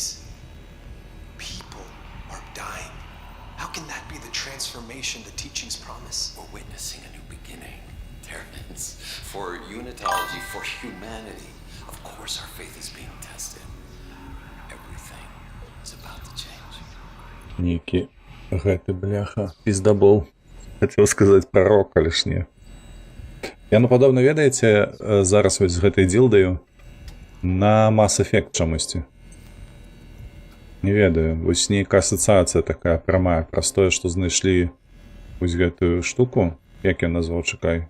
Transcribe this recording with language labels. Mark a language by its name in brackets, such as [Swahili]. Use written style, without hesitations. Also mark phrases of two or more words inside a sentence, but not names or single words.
[English] People are dying. How can that be the transformation the teachings promise? We're witnessing a new beginning. Terrence, for unitology, for humanity. Of course our faith is being tested. Everything is about to change. [Belarusian] Нейкі гэты, бляха, пиздабол. Хацеў сказаць пророк, але ж не. Яно падобна, ведаеце, зараз вось з гэтай дзілдаю на Mass Effect чамусьці. Не ведаю, вось нейкая асацыяцыя такая прамая, праз тое, што знайшлі вось гэтую штуку, як ён назваў, чакай.